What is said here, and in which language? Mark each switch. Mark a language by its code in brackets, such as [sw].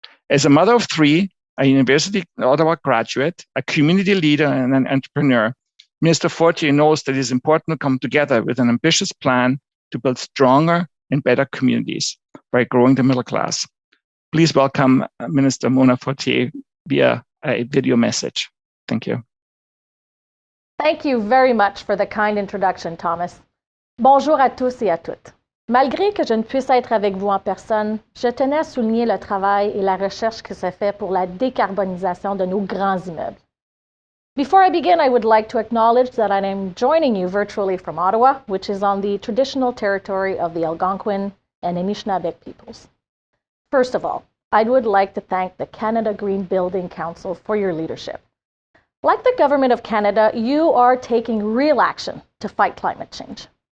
[en] As a mother of 3, a University of Ottawa graduate, a community leader, and an entrepreneur, Minister Forte knows that it is important to come together with an ambitious plan to build stronger and better communities by growing the middle class. Please welcome Minister Mona Forte via a video message. Thank you. Thank you very much for the kind introduction, Thomas. [fr] Bonjour à tous et à toutes. Malgré que je ne puisse être avec vous en personne, je tenais à souligner le travail et la recherche que se fait pour la décarbonisation de nos grands immeubles. [en] Before I begin, I would like to acknowledge that I am joining you virtually from Ottawa, which is on the traditional territory of the Algonquin and Anishinaabe peoples. First of all, I would like to thank the Canada Green Building Council for your leadership. Like the Government of Canada, you are taking real action to fight climate change.